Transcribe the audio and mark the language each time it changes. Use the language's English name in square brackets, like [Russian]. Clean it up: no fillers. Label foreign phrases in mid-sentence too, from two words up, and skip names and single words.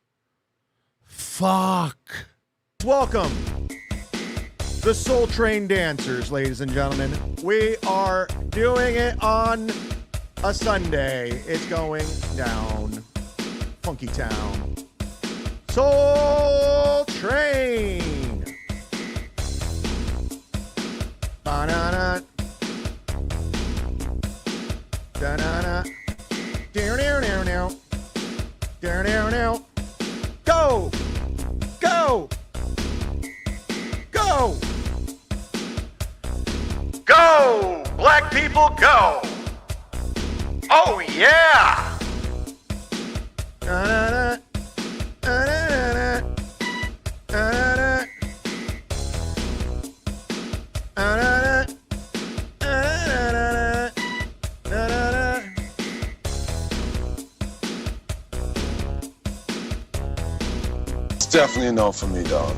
[English] Welcome, the Soul Train Dancers, ladies and gentlemen. We are doing it on a Sunday. It's going down. Funky Town. Soul Train. Ba-na-na. Da-na-na. Down-down-down-down. Down-down-down. Go! Go! Go! Go! Black people, go! Oh, yeah! Da-na-na. Da-na-na-na. Da-na-na. Da-na-na. Da-na-na-na. Da-na-na. It's definitely a no for me, dog.